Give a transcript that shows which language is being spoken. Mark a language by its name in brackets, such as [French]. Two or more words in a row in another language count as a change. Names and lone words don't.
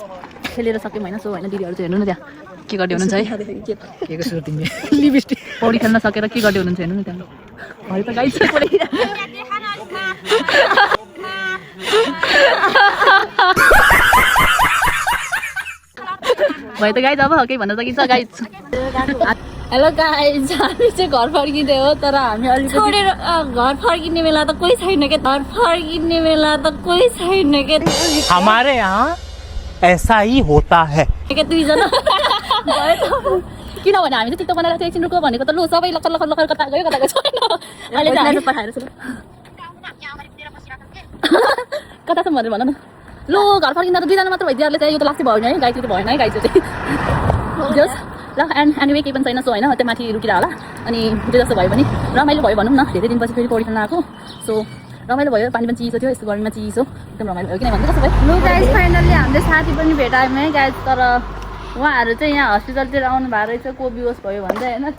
[Nepali] सो होइन दिदीहरू चाहिँ हेर्नु न त्यहाँ के गर्दै हुनुहुन्छ है पौडी खेल्न सकेर के गर्दै हुनुहुन्छ हेर्नु न त्यहाँ भरे त गाइस भयो त गाइज अब केही भन्न सकिन्छ गाइज [English] hello guys [Nepali] हामी चाहिँ घर फर्किँदै हो तर हामी अलिक छोडेर घर फर्किने बेला त कोही छैन के घर फर्किने बेला त कोही छैन के [Hindi] हमारे यहाँ ऐसा ही होता है [Nepali] दुईजना भयो त किनभने हामी चाहिँ टिकटक बनाएर चाहिँ एकछिन रुको भनेको त लु सबै लखर लखर लखर कता गयो छैन अहिले चाहिँ हामी पठाएर कता छ भनेर भन न लु घर फर्किँदा त दुईजना मात्र भइदिइहाल्छ चाहिँ यो त लास्टै भयो नि है गाई चाहिँ भएन है गाई चाहिँ जस ल एनिवे केही पनि छैन सो होइन त्यो माथि रुकिरह होला अनि त्यो जस्तो भयो भने रमाइलो भयो भनौँ न धेरै दिनपछि फेरि पौडी खेल्न आएको सो रमाइलो भयो पानी पनि चिसो थियो यस्तो गर्मीमा चिसो एकदम रमाइलो भयो किन भन्नु कस्तो भयो लु गाइज फाइनल्ली हामीले साथी पनि भेटायौँ है गाइज तर उहाँहरू चाहिँ यहाँ हस्पिटलतिर आउनु भएको रहेछ को बिहोस भयो भन्दै होइन तर